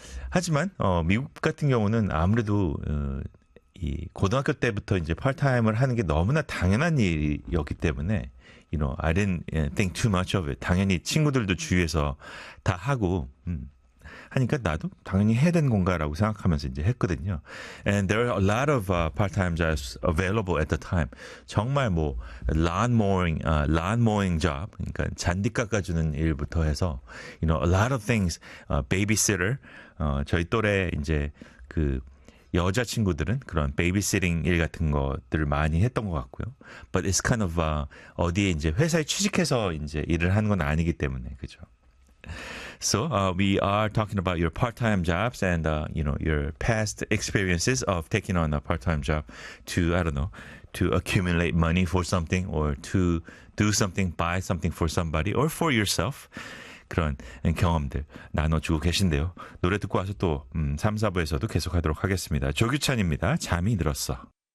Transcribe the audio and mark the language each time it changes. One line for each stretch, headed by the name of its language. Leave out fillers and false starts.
Korean: 하지만 미국 같은 경우는 아무래도 이 고등학교 때부터 이제 파트타임을 하는 게 너무나 당연한 일이었기 때문에
English: I didn't think too much of it.
Korean: 당연히 친구들도 주위에서 다 하고 하니까 나도 당연히 해야 되는 건가라고 생각하면서 이제 했거든요.
English: And there are a lot of part-time jobs available at the time.
Korean: 정말 뭐
English: lawn mowing job,
Korean: 그러니까 잔디 깎아주는 일부터 해서
English: a lot of things,
Korean: babysitter. 저희 또래 이제 그 여자 친구들은 그런 베이비시팅 일 같은 것들을 많이 했던 것 같고요.
English: But it's kind of
Korean: 어디에 이제 회사에 취직해서 이제 일을 하는 건 아니기 때문에 그죠.
English: So we are talking about your part-time jobs and your past experiences of taking on a part-time job to, I don't know, to accumulate money for something or to do something, buy something for somebody or for yourself.
Korean: 그런 경험들 나눠주고 계신데요. 노래 듣고 와서 또 3, 4부에서도 계속하도록 하겠습니다. 조규찬입니다. 잠이 들었어.